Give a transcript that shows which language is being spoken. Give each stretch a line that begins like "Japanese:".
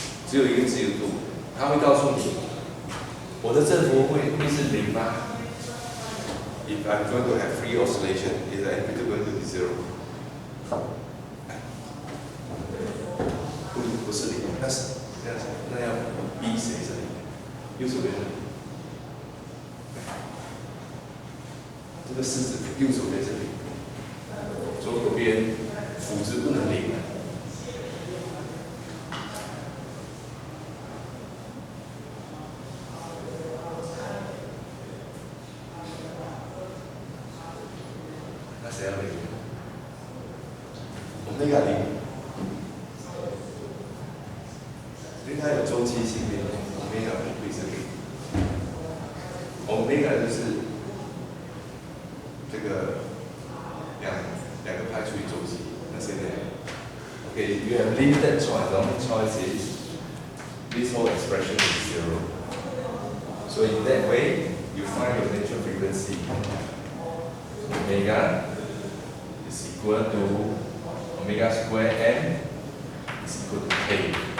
Chinese: 只有一个自由度，它会告诉你。我的振幅会是0吗
English: ？If I'm going to have free oscillation, is the amplitude going to be 0?
Chinese: 不是0，那要 B 谁是0？右手边是0。这个式子右手边是0，左手边辅值不能0。谁要0？ 我们那个0，因为它有周期性的，我们那个不会是0。我们那个就是这个两个派除以周期，那现在 ，OK，
English: you have limited choice. The only choice is this whole expression is 0. So in that way, you find your natural frequency. Omega is equal to omega square n is equal to k.